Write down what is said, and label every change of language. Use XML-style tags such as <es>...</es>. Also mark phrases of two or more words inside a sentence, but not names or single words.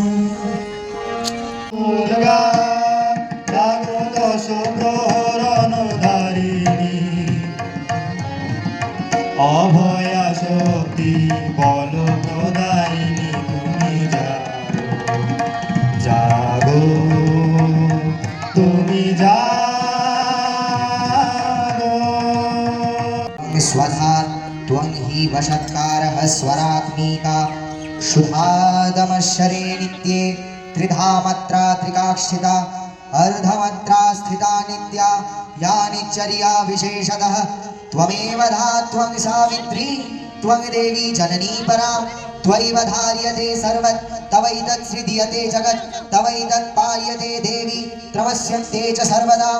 <bn>অভয়া শক্তি বল প্রদায়িনী তুমি জাগো তুমি জাগো।</bn> <sa>स्वधा त्वं हि वशत्कारः स्वरात्मिका शुभादमशरे नित्ये त्रिधा मात्रा त्रिकाक्षिता अर्धमात्रा स्थिता नित्या या निच्चर्या विशेषतः त्वमेव धा त्वं सावित्री त्वं देवी जननी परा त्वयैव धार्यते सर्वत् तवैतत् सृज्यते जगत् तवैतत् पाल्यते देवी त्रवस्यन्ते च सर्वदा।</sa>